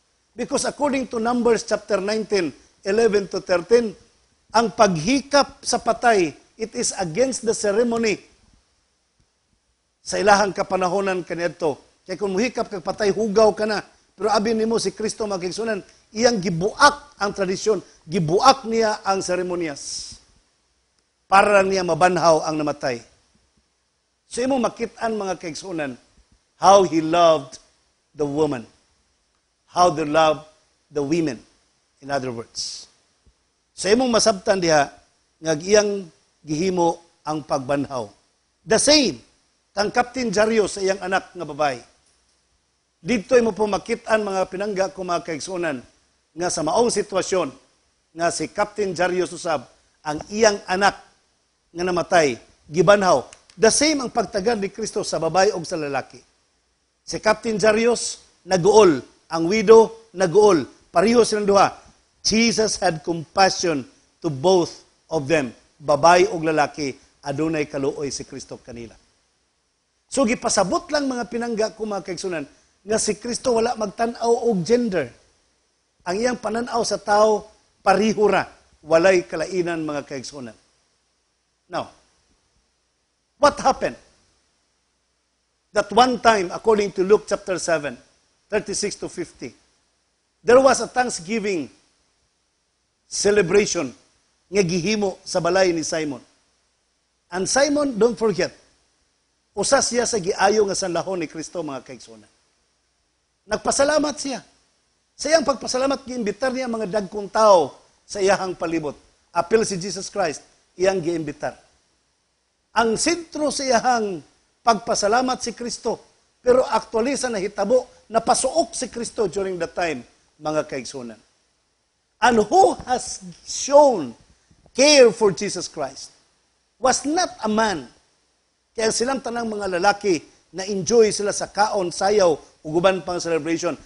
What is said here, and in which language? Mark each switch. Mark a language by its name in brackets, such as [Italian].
[English] Because according to Numbers chapter 19, 11 to 13, [Cebuano] ang paghikap sa patay, [English] it is against the ceremony [Cebuano] sa ilahang kapanahonan kaniadto. Kaya kung muhikap kag patay, hugaw ka na. Pero abin nimo si Kristo magigsunan, iyang gibuak ang tradisyon, gibuak niya ang seremonyas para niya mabanhaw ang namatay. [English] So [Cebuano] imo makitaan mga kaigsunan, [English] how he loved the woman, how they loved the women, in other words. [Cebuano] So imong masabtan diha, nga iyang gihimo ang pagbanhaw. [English] The same, [Cebuano] kang Captain Jarius sa iyang anak nga babae. Dito mo po makitaan mga pinangga ko mga kaigsunan nga sa maong sitwasyon nga si Captain Jarius usab ang iyang anak nga namatay, gibanhaw. [English] The same [Cebuano] ang pagtagad ni Kristo sa babae o sa lalaki. Si Captain Jarius, naguol. Ang widow, naguol. Pareho silang duha. [English] Jesus had compassion to both of them. [Cebuano] Babae o lalaki, adunay kaluoy si Kristo kanila. So, gipasabot lang mga pinangga ko mga kaigsunan nga si Kristo wala magtanaw og gender. Ang iyang pananaw sa tao, parihura, walay kalainan mga kaigsunan. [English] Now, what happened? That one time, according to Luke chapter 7, 36 to 50, there was a Thanksgiving celebration [Cebuano] nga gihimo sa balay ni Simon. [English] And Simon, don't forget, [Cebuano] usa siya sa giayo nga sanlahon ni Kristo mga kaigsunan. Nagpasalamat siya. Sa iyang pagpasalamat, giimbitar niya mga dagkong tao sa iyahang palibot. Apil si Jesus Christ, iyang giimbitar. Ang sentro sa iyahang pagpasalamat si Kristo, pero actually sa nahitabo, napasuok si Kristo [English] during that time, [Cebuano] mga kaigsunan. [English] And who has shown care for Jesus Christ was not a man. [Cebuano] Kaya silang tanang mga lalaki na enjoy sila sa kaon, sayaw, uguban pang celebration.